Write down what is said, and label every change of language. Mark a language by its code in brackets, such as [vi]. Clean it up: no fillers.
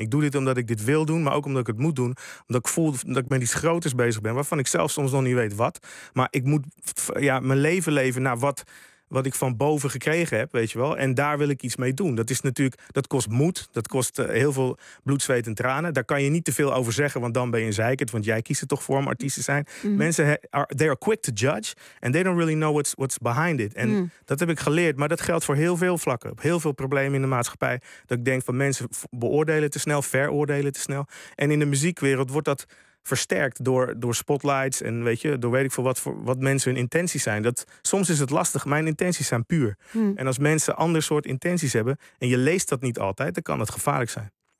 [nl] Ik doe dit omdat ik dit wil doen, maar ook omdat ik het moet doen. Omdat ik voel dat ik met iets groters bezig ben, waarvan ik zelf soms nog niet weet wat. Maar ik moet mijn leven leven naar wat ik van boven gekregen heb, weet je wel. En daar wil ik iets mee doen. Dat is natuurlijk, dat kost moed. Dat kost heel veel bloed, zweet en tranen. Daar kan je niet te veel over zeggen, want dan ben je een zeikert. Want jij kiest er toch voor om artiest te zijn. Mm. [en] Mensen, they are quick to judge. And they don't really know what's behind it. [nl] En dat heb ik geleerd. Maar dat geldt voor heel veel vlakken. Op heel veel problemen in de maatschappij. Dat ik denk van mensen beoordelen te snel, veroordelen te snel. En in de muziekwereld wordt dat versterkt door spotlights en weet je, door weet ik veel wat mensen hun intenties zijn. Dat, soms is het lastig. Mijn intenties zijn puur. En als mensen ander soort intenties hebben en je leest dat niet altijd, dan kan het gevaarlijk zijn.